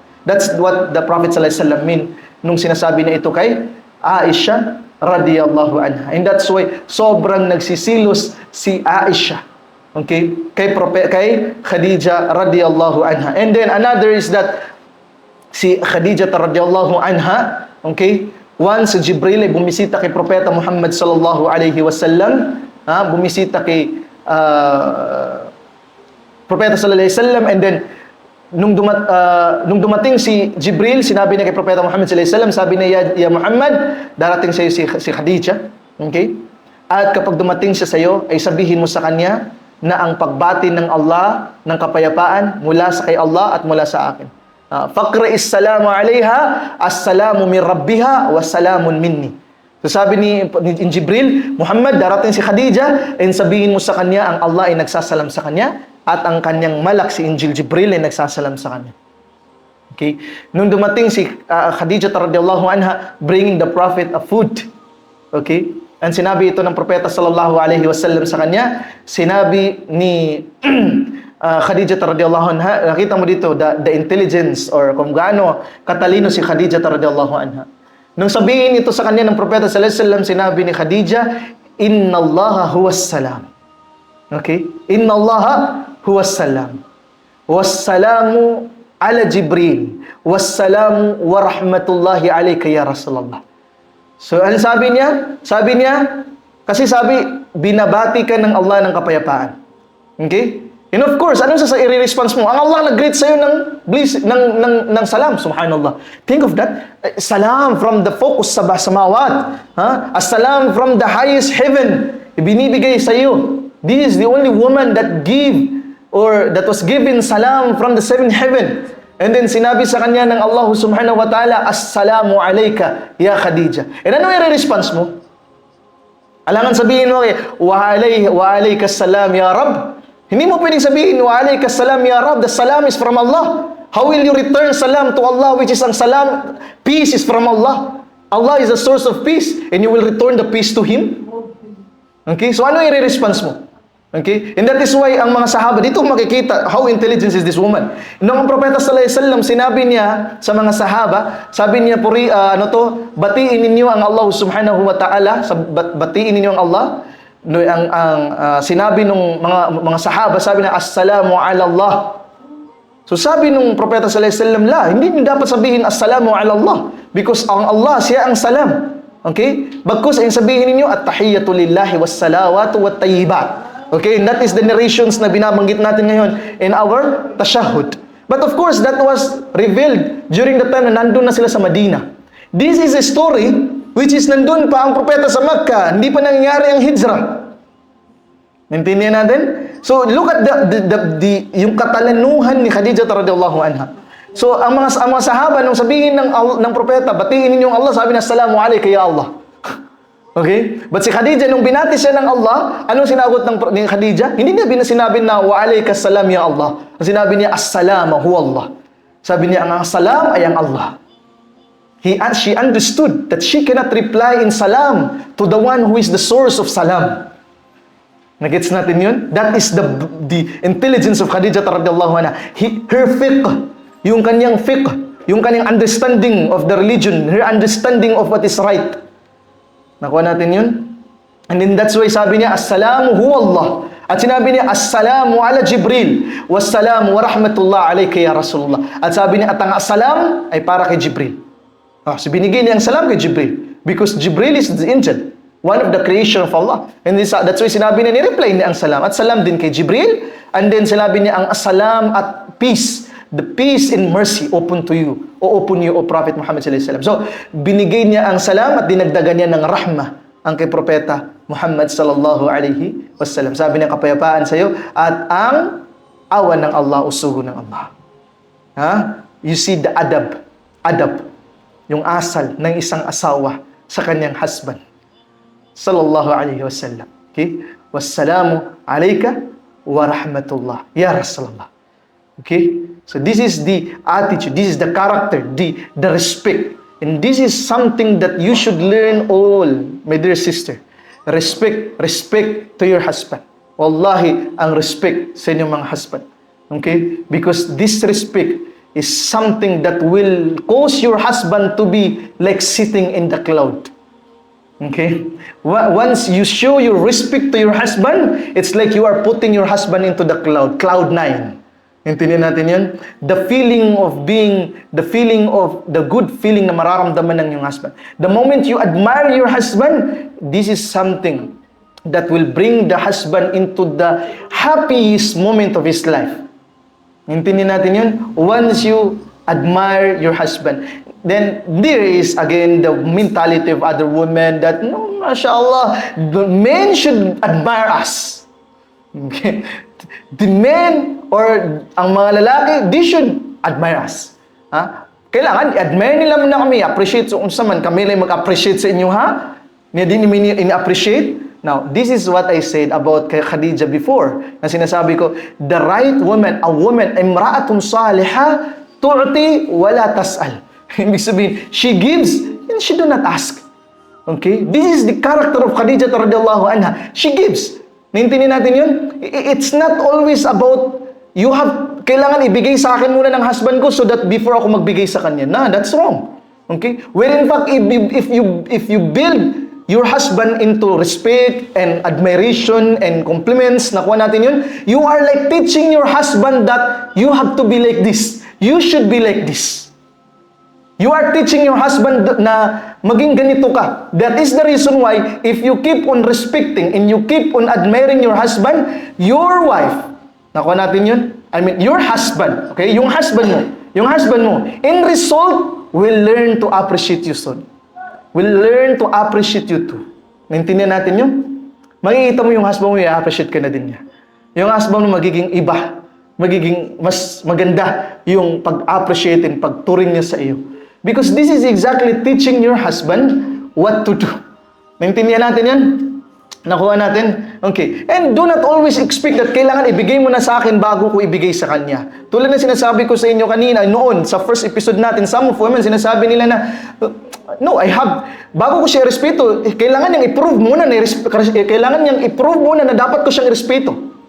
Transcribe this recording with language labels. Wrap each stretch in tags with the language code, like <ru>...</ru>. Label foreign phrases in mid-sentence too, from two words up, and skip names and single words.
<en>That's what the Prophet</en> <ar>صلى الله عليه وسلم</ar> <tl>mean nung sinasabi niya ito kay Aisha</tl> <ar>رضي الله عنها.</ar> <en>And that's why</en> <tl>sobrang nagsisilos si Aisha, okay, kay Khadija</tl> <ar>رضي الله عنها.</ar> <en>And then another is that si Khadija</en> <ar>رضي الله عنها,</ar> <en>okay, once Jibril</en> <tl>ay bumisita kay Propeta</tl> <en>Muhammad</en> <ar>صلى الله عليه وسلم,</ar> <tl>bumisita kay Propeta</tl> <ar>صلى الله عليه وسلم,</ar> <en>and then</en> <tl>nung dumating si Jibril, sinabi niya kay Propeta Muhammad</tl> <ar>صلى الله عليه وسلم,</ar> <tl>sabi niya, ya Muhammad, darating sa iyo si Khadija, okay? At kapag dumating siya sa iyo, ay sabihin mo sa kanya na ang pagbati ng Allah ng kapayapaan mula sa kay Allah at mula sa akin.</tl> <ar>فاقرأ السلام عليها، السلام من ربها، والسلام مني.</ar> <tl>So sabi ni Jibril, Muhammad, darating si Khadija, and sabihin mo sa kanya, ang Allah ay nagsasalam sa kanya, at ang kanyang malak si Injil Jibril ay nagsasalam sa kanya. Okay? Nung dumating si Khadija</tl> <ar>رضي الله عنها,</ar> <en>bringing the prophet a food.</en> <tl>Okay? And sinabi ito ng propeta</tl> <ar>صلى الله عليه وسلم</ar> <tl>sa kanya, sinabi ni Khadija</tl> <ar>رضي الله عنها,</ar> <tl>nakita mo dito</tl> <en>the intelligence</en> <tl>or kung gaano katalino si Khadija</tl> <ar>رضي الله عنها.</ar> <tl>Nung sabihin ito sa kanya ng propeta</tl> <ar>صلى الله عليه وسلم,</ar> <tl>sinabi ni Khadija,</tl> <ar>إن الله هو السلام. Okay? إن الله هو السلام. والسلام على جبريل. والسلام ورحمة الله عليك يا رسول الله.</ar> <tl>So, ano sabi niya? Sabi niya, kasi sabi, binabati ka ng Allah ng kapayapaan.</tl> <en>Okay? And of course,</en> <tl>anong i-response mo? Ang Allah nag-greet sa'yo ng salam.</tl> <en>Subhanallah. Think of that. Salam from the focus sa samawat. As-salam from the highest heaven.</en> <tl>Ibinibigay sa'yo.</tl> <en>This is the only woman that was given salam from the seventh heaven. And then</en> <tl>sinabi sa kanya ng</tl> <ar>Allah سبحانه وتعالى, السلام عليك يا خديجة.</ar> <tl>And ano i-response mo? Alangan sabihin mo,</tl> <ar>وعليك السلام يا رب.</ar> <tl>Hindi mo pwedeng sabihin,</tl> <ar>وعليك السلام يا رب.</ar> <en>The salam is from Allah. How will you return salam to Allah, which is ang salam? Peace is from Allah. Allah is the source of peace. And you will return the peace to Him?</en> <tl>Okay, so ano i-response mo?</tl> <en>Okay? And that is why</en> <tl>ang mga sahaba, dito makikita</tl> <en>how intelligent is this woman.</en> <tl>Nung ang propeta</tl> <ar>صلى الله عليه وسلم,</ar> <tl>sinabi niya sa mga sahaba, sabi niya, batiin ninyo ang Allah</tl> <ar>سبحانه وتعالى,</ar> <tl>batiin ninyo ang Allah. No, sinabi nung mga sahaba, sabi na,</tl> <ar>السلام على الله.</ar> <tl>So sabi nung propeta</tl> <ar>صلى الله عليه وسلم,</ar> <tl>hindi niyo dapat sabihin</tl> <ar>السلام على الله,</ar> <tl>because ang Allah, siya ang salam. Okay? Bagkus ay sabihin ninyo,</tl> <ar>التحيات لله والصلوات والطيبات.</ar> <en>Okay, and that is the narrations</en> <tl>na binabanggit natin ngayon</tl> <en>in our tashahhud. But of course, that was revealed during the time</en> <tl>na nandun na sila sa Madina.</tl> <en>This is a story which is</en> <tl>nandun pa ang propeta sa Makkah, hindi pa nangyayari ang hijrah. Naintindihan natin? So,</tl> <en>look at</en> <tl>yung katalanuhan ni Khadijah radhiyallahu anha. So, ang mga sahaba, nung sabihin ng propeta, batiin ninyong Allah, sabi na,</tl> <ar>السلام عليك يا الله. Okay?</ar> <tl>But si Khadijah, nung binati siya ng Allah, anong sinagot ni Khadijah? Hindi niya sinabi na,</tl> <ar>وعليك السلام يا الله.</ar> <tl>Ang sinabi niya,</tl> <ar>السلام هو الله.</ar> <tl>Sabi niya, ang salam ay ang Allah.</tl> <en>She understood that she cannot reply in salam to the one who is the source of salam.</en> <tl>Nagets natin yun?</tl> <en>That is the intelligence of Khadijah</en> <ar>رضي الله عنها.</ar> <en>Her fiqh,</en> <tl>yung kanyang fiqh, yung kanyang</tl> <en>understanding of the religion, her understanding of what is right.</en> <tl>Nakuha natin yun?</tl> <en>And then that's why</en> <tl>sabi niya,</tl> <ar>السلام هو الله.</ar> <tl>At sinabi niya,</tl> <ar>السلام على جبريل، والسلام ورحمة الله عليك يا رسول الله.</ar> <tl>At sabi niya, at ang assalam ay para kay Jibril. So binigay niya ang salam kay Jibril.</tl> <en>Because Jibril is the angel, one of the creation of Allah. And that's why</en> <tl>sinabi niya, ni-reply niya ang salam. At salam din kay Jibril.</tl> <en>And then</en> <tl>sinabi niya, ang assalam at</tl> <en>peace, the peace and mercy open to you, o open you, O Prophet Muhammad</en> <ar>صلى الله عليه وسلم.</ar> <tl>So, binigay niya ang salam at dinagdagan niya ng rahmah ang kay Propeta Muhammad</tl> <ar>صلى الله عليه وسلم.</ar> <tl>Sabi niya, kapayapaan sa iyo at ang awan ng Allah, usugo ng Allah.</tl> <en>You see the adab,</en> <tl>yung asal ng isang asawa sa kanyang husband</tl> <ar>صلى الله عليه وسلم.</ar> <tl>Okay?</tl> <ar>والسلام عليك ورحمة الله يا رسول الله. Okay?</ar> <en>So this is the attitude, this is the character, the respect. And this is something that you should learn all, my dear sister. Respect to your husband. Wallahi,</en> <tl>ang respect sa inyong mga husband. Okay?</tl> <en>Because this respect is something that will cause your husband to be like sitting in the cloud. Okay? Once you show your respect to your husband, it's like you are putting your husband into the cloud 9.</en> <tl>Intindihan natin yun?</tl> <en>The good feeling</en> <tl>na mararamdaman ng iyong husband.</tl> <en>The moment you admire your husband, this is something that will bring the husband into the happiest moment of his life.</en> <tl>Intindihan natin yun?</tl> <en>Once you admire your husband, then there is again the mentality of other women that, no, mashallah, the men should admire us. Okay? The men or</en> <tl>ang mga lalaki,</tl> <en>they should admire us.</en> <tl>Kailangan i-admire nila na kami, appreciate.</tl> <ceb>So, unsa man kami lang mag-appreciate sa inyo, ha?</ceb> <tl>Hindi in-appreciate.</tl> <en>Now, this is what I said about kay Khadijah before.</en> <tl>Na sinasabi ko,</tl> <en>the right woman, a woman,</en> <ar>امرأة صالحة تعطي ولا تسأل.</ar> <tl>Ibig sabihin,</tl> <en>she gives and she do not ask. Okay? This is the character of Khadijah</en> <ar>رضي الله عنها.</ar> <en>She gives.</en> <tl>Naintindihan natin yun?</tl> <en>It's not always about,</en> <tl>kailangan ibigay sa akin muna ng husband ko</tl> <en>so that before</en> <tl>ako magbigay sa kanya.</tl> <en>Nah, that's wrong. Okay? Where in fact, if you build your husband into respect and admiration and compliments,</en> <tl>nakuha natin yun,</tl> <en>you are like teaching your husband that you have to be like this. You should be like this. You are teaching your husband</en> <tl>na maging ganito ka.</tl> <en>That is the reason why if you keep on respecting and you keep on admiring your husband, your wife,</en> <tl>nakuha natin yun?</tl> <en>I mean, your husband, okay?</en> <tl>Yung husband mo,</tl> <en>in result, will learn to appreciate you soon. Will learn to appreciate you too.</en> <tl>Naintindihan natin yun? Makikita mo yung husband mo, i-appreciate ka na din niya. Yung husband mo magiging iba. Magiging mas maganda yung pag-appreciate and pagturing niya sa iyo.</tl> <en>Because this is exactly teaching your husband what to do.</en> <tl>Naintindihan natin yan? Nakuha natin? Okay.</tl> <en>And do not always expect that</en> <tl>kailangan ibigay mo na sa akin bago ko ibigay sa kanya. Tulad na sinasabi ko sa inyo kanina, noon, sa</tl> <en>first episode</en> <tl>natin,</tl> <en>some of women,</en> <tl>sinasabi nila na, no, bago ko siya respeto, kailangan niyang i-prove muna na dapat ko siyang respeto.</tl>